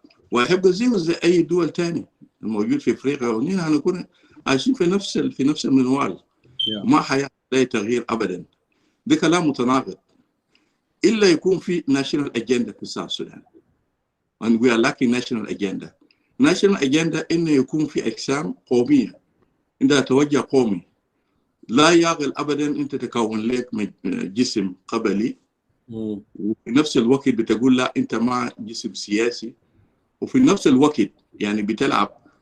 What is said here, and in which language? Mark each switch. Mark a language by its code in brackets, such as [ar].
[ar] وهيبقى زي أي دول تاني الموجود في أفريقيا، ونحن هنكون عايشين في نفس المنوال. ما حيحصل أي تغيير أبدا. ده كلام متناقض. إلا يكون في national agenda في South Sudan. [en] And we are lacking national agenda. [ar] national agenda إنه يكون في أجسام قومية عندها توجه قومي، لا يعقل أبدا أنت تكون لك جسم قبلي وفي نفس الوقت بتقول لا أنت مع جسم سياسي، وفي نفس الوقت يعني بتلعب.